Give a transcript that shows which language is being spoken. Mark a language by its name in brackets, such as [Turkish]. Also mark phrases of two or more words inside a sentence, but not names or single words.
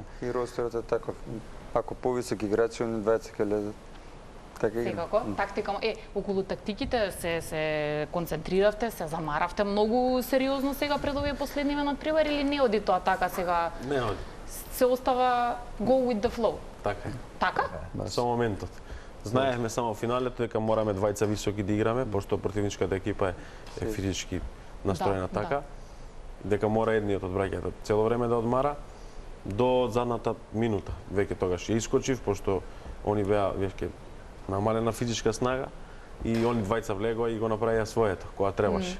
[Macedonian] И ростерот е таков. Ако повисоки играчи, они двајца ќе лезат. Така игра. Секако, тактика. Околу тактиките се концентриравте, се замаравте многу сериозно сега пред овие последниве надпревари или не оди тоа така сега? Не оди. Се остава [English] go with the flow. [Macedonian] Така е. Така? Со моментот. Знаевме само финалето дека мораме двајца високи да играме, пошто противничката екипа е физички настроена Да, така. Дека мора едниот од браќата цело време да одмара. до задната минута. Веќе тогаш ја искочив, пошто они беа веќе намалена физичка снага и они двајца влегоа и го направија своето, кога требаше.